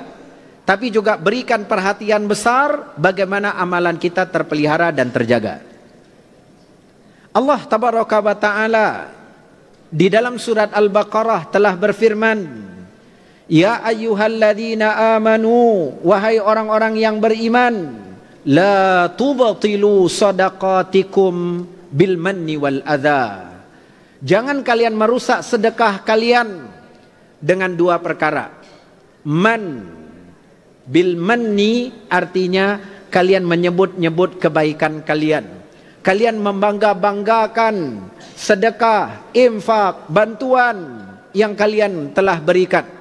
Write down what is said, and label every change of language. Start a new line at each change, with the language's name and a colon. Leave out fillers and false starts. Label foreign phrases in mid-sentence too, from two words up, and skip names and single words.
Indonesian: Tapi juga berikan perhatian besar bagaimana amalan kita terpelihara dan terjaga.
Arabic: الله تبارك وتعالى
Indonesian: di dalam surat Al-Baqarah telah berfirman,
Arabic: يا أيها الذين آمنوا,
Indonesian: wahai orang-orang yang beriman,
Arabic: لا تبطلوا صدقاتكم بالمن والأذى.
Indonesian: Jangan kalian merusak sedekah kalian dengan dua perkara. Man,
Arabic: بالمن
Indonesian: artinya kalian menyebut-nyebut kebaikan kalian. Kalian membangga-banggakan sedekah, infak, bantuan yang kalian telah berikan.